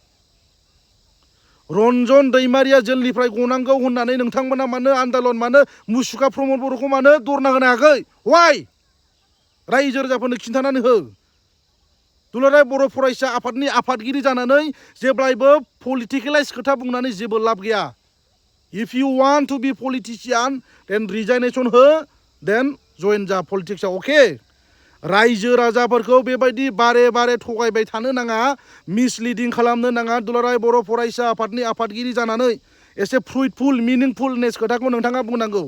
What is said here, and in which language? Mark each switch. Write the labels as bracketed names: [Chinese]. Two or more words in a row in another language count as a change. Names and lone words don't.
[Bodo] रन्जन दैमारिया जेलनिफ्राय गनांगौ होननानै नोंथांमोना मानो आन्दालन, मानो मुसुखा प्रमद बर'खौ मानो दरना होनो हायाखै? वाइ? रायजो राजाफोरनो खिन्थानानै हो। दुलाराय बर' फरायसा आफादनि आफादगिरि जानानै जेब्लायबो पलिटिकेलाइज खोथा बुंनानै जेबो लाब गैया। [English] if you want to be politician then resignation हो, then join जा पलिटिक्सआव। अके? [Bodo] रायजो राजाफोरखौ बेबायदि बारे बारे थगायबाय थानो नाङा, मिसलिडिं खालामनो नाङा। दुलाराय बर' फरायसा आफादनि आफादगिरि जानानै एसे [English] fruitful, meaningfulness [Bodo] खोथाखौ नोंथाङा बुंनांगौ।